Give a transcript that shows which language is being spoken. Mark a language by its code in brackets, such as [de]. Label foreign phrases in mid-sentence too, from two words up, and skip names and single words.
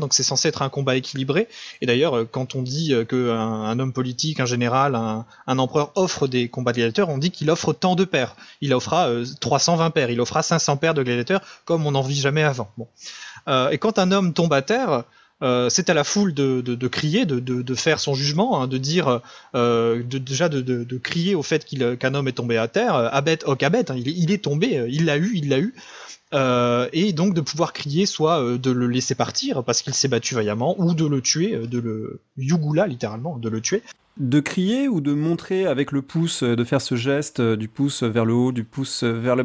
[fr] Donc c'est censé être un combat équilibré. Et d'ailleurs, quand on dit qu'un homme politique, un général, un empereur offre des combats de gladiateurs, on dit qu'il offre tant de paires. Il offrira 320 paires, il offrira 500 paires de gladiateurs, comme on n'en vit jamais avant. Bon. Et quand un homme tombe à terre, c'est à la foule de crier, de faire son jugement, de dire déjà de crier au fait qu'un homme est tombé à terre, [la] abet hoc abet, [fr] il est tombé, il l'a eu, et donc de pouvoir crier, soit de le laisser partir parce qu'il s'est battu vaillamment, ou de le tuer, de le yugula littéralement, de le tuer. De crier ou de montrer avec le pouce, de faire ce geste du pouce vers le haut, du pouce vers le bas?